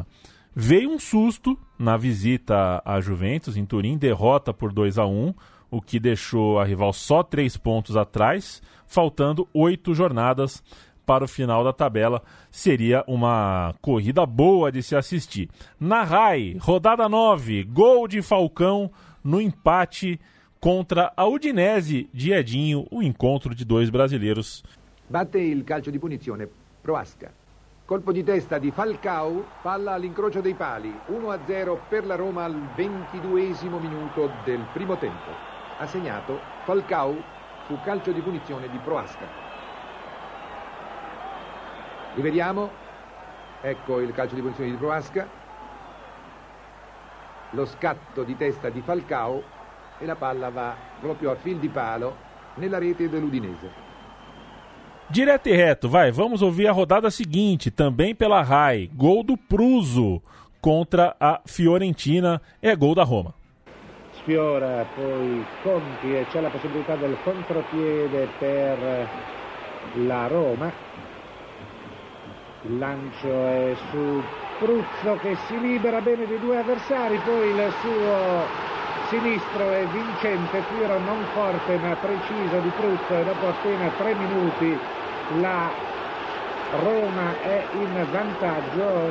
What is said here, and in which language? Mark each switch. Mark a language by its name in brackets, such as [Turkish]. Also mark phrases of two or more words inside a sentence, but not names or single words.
[Portuguese] Veio um susto na visita à Juventus, em Turim, derrota por 2-1, o que deixou a rival só 3 pontos atrás, faltando 8 jornadas para o final da tabela. Seria uma corrida boa de se assistir. Na RAI, rodada 9, gol de Falcão no empate contra a Udinese de Edinho, o encontro de 2 brasileiros. [Italian] Batte il calcio di punizione, Proasca. Colpo di testa di Falcao, palla all'incrocio dei pali, 1-0 per la Roma al 22esimo minuto del primo tempo. Ha segnato Falcao su calcio di punizione di Proasca. Rivediamo, ecco il calcio di punizione di Proasca, lo scatto di testa di Falcao e la palla va proprio a fil di palo nella rete dell'Udinese. [Portuguese] Direto e reto, vamos ouvir a rodada seguinte, também pela RAI. Gol do Pruso contra a Fiorentina, é gol da Roma. [Italian] Sfiora poi Conti e c'è la possibilità del contropiede per la Roma. Il lancio è su Pruzzo che si libera bene dei 2 avversari, poi il suo sinistro è vincente, tiro non forte ma preciso di Pruzzo e dopo appena 3 minuti la Roma è in vantaggio.